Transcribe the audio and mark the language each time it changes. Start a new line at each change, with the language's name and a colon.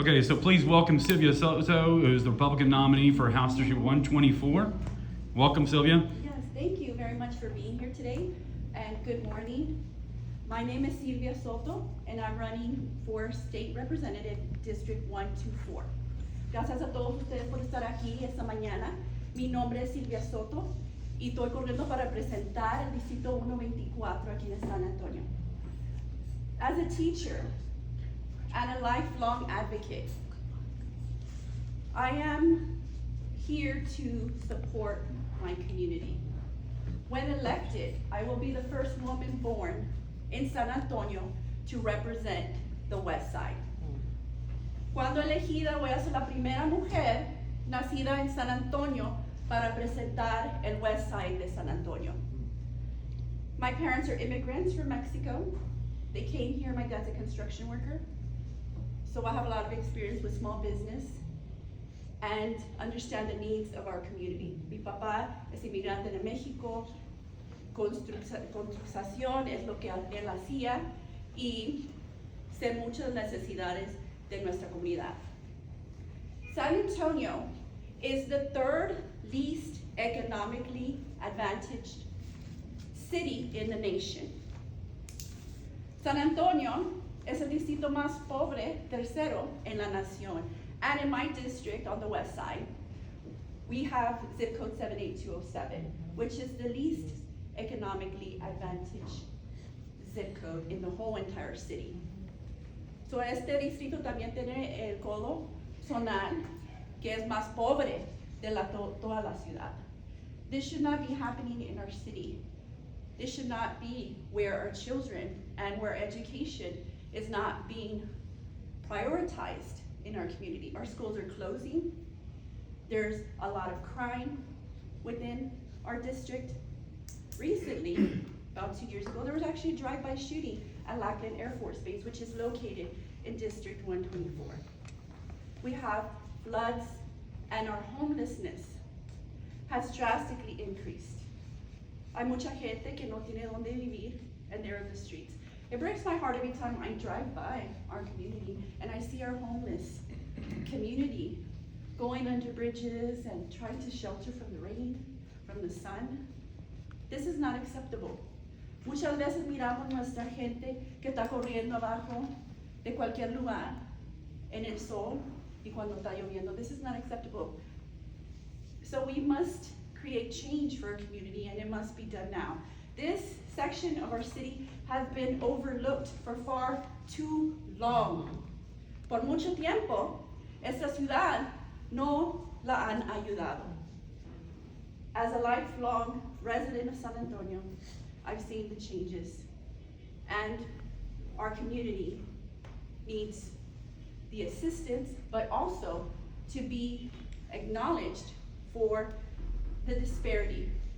English: Okay, so please welcome Sylvia Soto, who is the Republican nominee for House District 124. Welcome, Sylvia. Yes, thank you very much for being here today, and good morning. My name is Sylvia Soto, and I'm running for State Representative District 124.
Spanish: Gracias a todos ustedes por estar aquí esta mañana. Mi nombre es Sylvia Soto y estoy corriendo para representar el Distrito 124 aquí en San Antonio.
English: As a teacher and a lifelong advocate, I am here to support my community. When elected, I will be the first woman born in San Antonio to represent the West Side.
Spanish: Cuando elegida, voy a ser la primera mujer nacida en San Antonio para representar el West Side de San Antonio.
English: My parents are immigrants from Mexico. They came here. My dad's a construction worker. So I have a lot of experience with small business and understand the needs of our community.
Spanish: Mi papá es inmigrante de México, construcción es lo que él hacía y sé muchas necesidades de nuestra comunidad.
English: San Antonio is the third least economically advantaged city in the nation.
Spanish: San Antonio es el distrito más pobre, tercero en la nación.
English: And in my district on the west side, we have zip code 78207, which is the least economically advantaged zip code in the whole entire city.
Spanish: So este distrito también tiene el codo zonal, que es más pobre de toda la ciudad.
English: This should not be happening in our city. This should not be where our children and where education is not being prioritized in our community. Our schools are closing. There's a lot of crime within our district. Recently, about 2 years ago, there was actually a drive-by shooting at Lackland Air Force Base, which is located in District 124. We have floods, and our homelessness has drastically increased.
Spanish: Hay mucha gente que no tiene donde vivir,
English: and they're in the streets. It breaks my heart every time I drive by our community and I see our homeless community going under bridges and trying to shelter from the rain, from the sun. This is not acceptable.
Spanish: Muchas veces miramos nuestra gente que está corriendo abajo de cualquier lugar en el sol y cuando está lloviendo.
English: This is not acceptable. So we must create change for our community, and it must be done now. This section of our city has been overlooked for far too long.
Spanish: Por mucho tiempo, esta ciudad no la han ayudado.
English: As a lifelong resident of San Antonio, I've seen the changes, and our community needs the assistance, but also to be acknowledged for the disparity.